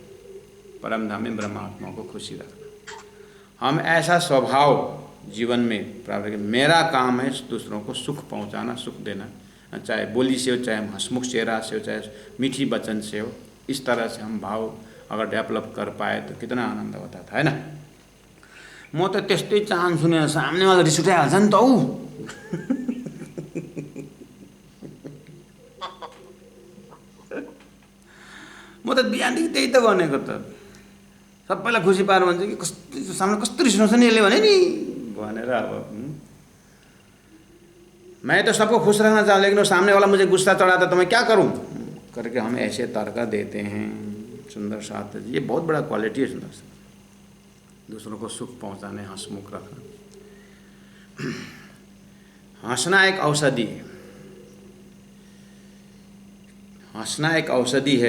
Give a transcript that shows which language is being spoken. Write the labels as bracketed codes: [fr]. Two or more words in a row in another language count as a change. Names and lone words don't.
[hi] परम धामी ब्रह्मात्मा को खुशी रखना। हम ऐसा स्वभाव जीवन में प्राप्त करें। मेरा काम है दूसरों को सुख पहुंचाना, सुख देना, चाहे बोली से हो, चाहे हंसमुख चेहरा से हो, चाहे मीठी वचन से हो। इस तरह से हम भाव अगर डेवलप कर पाए तो कितना आनंद होता था, है ना? [ne] म त त्यस्तै चाहन्छु नि, सामनेवाला रिस उठाइहाल्छ नि त हौ। म त बिहानदेखि त्यही त भनेको त, सबैलाई खुसी पार भन्छ कि कस्तो सामने कस्तो रिस उठाउँछ नि यसले भने नि भनेर। [hi] अब मैं तो सबको खुश रखना चाहूँ, लेकिन वो सामने वाला मुझे गुस्सा चढ़ाता तो मैं क्या करूँ करके हम ऐसे तर्क देते हैं। सुंदर साथ ये बहुत बड़ा क्वालिटी है सुंदर साथ, दूसरों को सुख पहुँचाने, हंसमुख रखना। हंसना एक औषधि है, हंसना एक औषधि है।